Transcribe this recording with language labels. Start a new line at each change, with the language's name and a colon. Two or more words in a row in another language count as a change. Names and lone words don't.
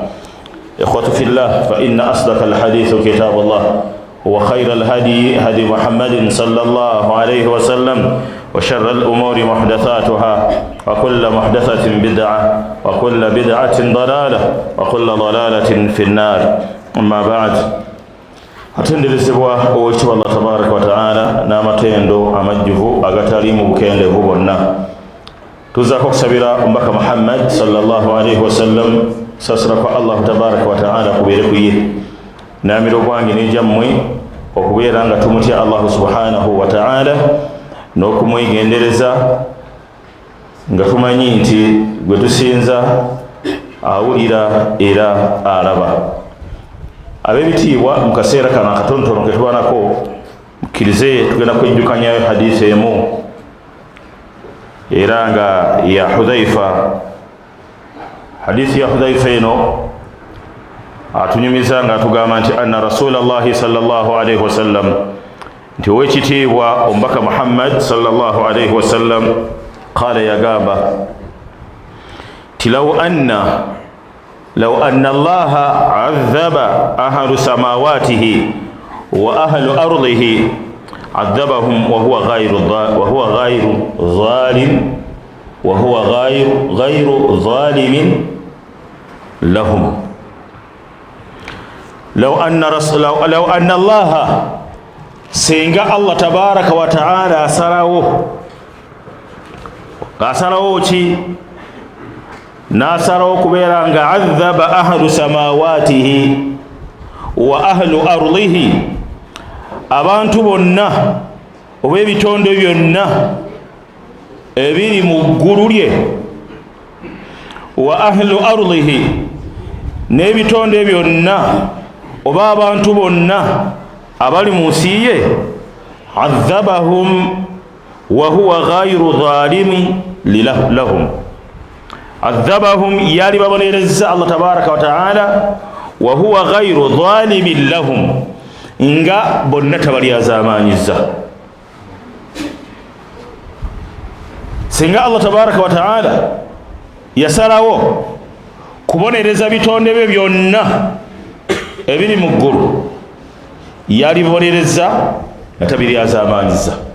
Arabic: إخوة في الله، فإن أصدق الحديث كتاب الله وخير الهدي هدي محمد صلى الله عليه وسلم وشر الأمور محدثاتها وكل محدثة بدعة وكل بدعة ضلالة وكل ضلالة في النار. أما بعد،
Ganda: atenderezebwa owekitiibwa Allah
Arabic: تبارك وتعالى
Ganda: n'amatendo amajjuvu agataliimu bukendeevu bwonna. Tuzaako okusabira omubaka Muhammad
Arabic: صلى الله عليه وسلم
Ganda: sasira kwa Allah
Arabic: تبارك وتعالى
Ganda: kubeere ku ye, n'amira ogwange n'egyammwe okubeera nga tumutya Allah
Arabic: سبحانه وتعالى
Ganda: n'okumwegendereza nga tumanyi nti gwe tusinza awulira era alaba. Ab'ebitiibwa, mu kaseera kano akatonotono ke tubanako, mukkirize tugenda kwejjukanyayo hadiisi emu era nga ya Hudhaifa. Hadiisi ya Hudhaifa eno atunyumiza nga atugamba nti
Arabic: أن رسول الله صلى الله عليه وسلم,
Ganda: nti owekitiibwa omubaka Muhammad
Arabic: صلى الله عليه وسلم قال,
Ganda: yagamba ti law
Arabic: أن الله عذب أهل سماواته وأهل أرضه عذبهم وهو غير ظالم لهم. لو أن الله,
Ganda: singa Allah
Arabic: تبارك وتعالى
Ganda: asalawo ki? Nasarawo kubeera nga
Arabic: عذب أهل سماواته وأهل أرضه,
Ganda: abantu bonna oba ebitonde byonna ebiri mu ggulu lye,
Arabic: وأهل أرضه,
Ganda: n'ebitonde byonna oba abantu bonna abali mu nsi ye,
Arabic: عذبهم وهو غير ظالم لهم. عذبهم,
Ganda: yali babonereza
Arabic: Allah تبارك وتعالى، وهو غير ظالم لهم,
Ganda: nga bonna tabalyazamanyiza. Singa Allah
Arabic: تبارك وتعالى
Ganda: yasalawo kubonereza bitonde bye byonna ebiri mu ggulu, yali bibonereza nga tabalyazamanyiza.